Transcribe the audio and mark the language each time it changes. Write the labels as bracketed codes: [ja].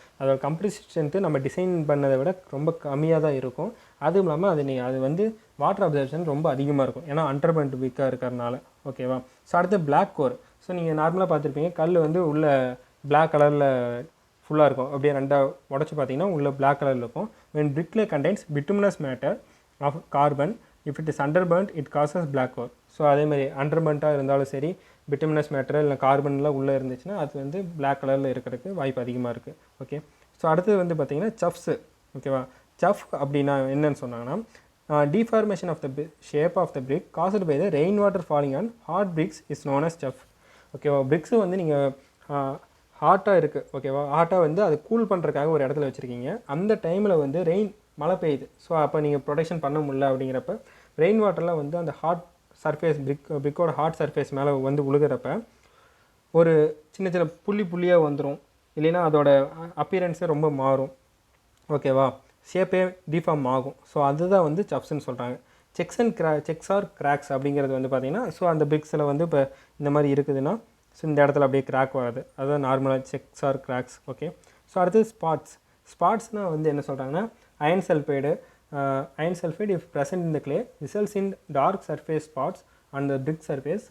[ta] அதோட compressive strength நம்ம design பண்ணதை விட ரொம்ப கம்மியாக தான் இருக்கும். அதுவும் இல்லாமல் அது வந்து வாட்டர் அப்சர்ப்ஷன் ரொம்ப அதிகமாக இருக்கும். ஏன்னா அண்டர்பர்ன்டு பிரிக்காக இருக்கிறதுனால ஓகேவா. ஸோ அடுத்து பிளாக் கோர். ஸோ நீங்கள் நார்மலாக பார்த்துருப்பீங்க கல் வந்து உள்ள பிளாக் கலரில் ஃபுல்லாக இருக்கும், அப்படியே ரெண்டாக உடச்சி பார்த்தீங்கன்னா உள்ள பிளாக் கலரில் இருக்கும். [en] when brick clay contains bituminous matter of carbon, if it is underburnt it causes black core. [ta] So அதேமாதிரி அண்டர்பர்ண்ட்டாக இருந்தாலும் சரி, பிட்டுமினஸ் மேட்டர் இல்லை கார்பன்லாம் உள்ளே இருந்துச்சுன்னா அது வந்து பிளாக் கலரில் இருக்கிறதுக்கு வாய்ப்பு அதிகமாக இருக்குது. ஓகே. ஸோ அடுத்தது வந்து பார்த்திங்கன்னா சஃப்ஸு. ஓகேவா. [en] chuff [ta] அப்படின்னா என்னன்னு சொன்னாங்கன்னா [en] deformation of the shape of the brick caused by the rain water falling on hard bricks is known as chuff. [ta] ஓகேவா. பிரிக்ஸு வந்து நீங்கள் ஹாட்டாக இருக்குது, ஓகேவா, ஹாட்டாக வந்து அது கூல் பண்ணுறதுக்காக ஒரு இடத்துல வச்சுருக்கீங்க. அந்த டைமில் வந்து மழை பெய்யுது. ஸோ அப்போ நீங்கள் ப்ரொடெக்ஷன் பண்ண முடியல அப்படிங்கிறப்ப ரெயின் வாட்டர்லாம் வந்து அந்த ஹாட் சர்ஃபேஸ் பிரிக்கோட ஹாட் சர்ஃபேஸ் மேலே வந்து விழுகிறப்ப ஒரு சின்ன சின்ன புள்ளியாக வந்துடும், இல்லைன்னா அதோட அப்பியரன்ஸே ரொம்ப மாறும். ஓகேவா. ஷேப்பே டிஃபார்ம் ஆகும். ஸோ அதுதான் வந்து சப்ஸ்ன்னு சொல்கிறாங்க. செக்ஸ் ஆர் கிராக்ஸ் அப்படிங்கிறது வந்து பார்த்திங்கன்னா ஸோ அந்த பிரிக்ஸில் வந்து இப்போ இந்த மாதிரி இருக்குதுன்னா ஸோ இந்த இடத்துல அப்படியே கிராக் வராது, அதுதான் நார்மலாக sex or cracks. Okay. [en] so [ta] அடுத்தது ஸ்பாட்ஸ்னால் வந்து என்ன சொல்கிறாங்கன்னா [en] Iron sulphide if present in the clay results in dark surface spots on the brick surface.